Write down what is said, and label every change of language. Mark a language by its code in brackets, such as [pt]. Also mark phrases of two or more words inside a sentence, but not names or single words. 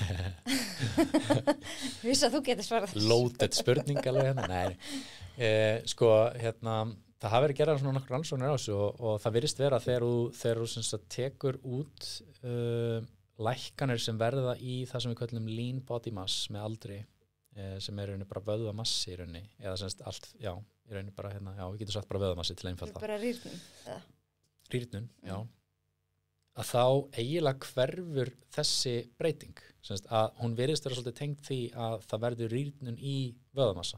[is] Vissi að þú getur svarað þessu. Loaded spurning alveg hérna. Nei. Sko, það hafa verið gerað svona nokkur rannsóknir á þessu og það virðist vera þegar þú sem sagt tekur út lækkanir sem verða í það sem við köllum [en] lean body mass [is] með aldri, sem er í rauninni bara vöðvamassi í rauninni, eða semst allt, já, í rauninni bara við getum sagt bara vöðvamassi til einfalda. Bara rýrnun, eða? Rýrnun, já. Að þá eiginlega hverfur þessi breyting, semst að hún virðist vera svolítið tengd því að það verður rýrnun í vöðvamassa.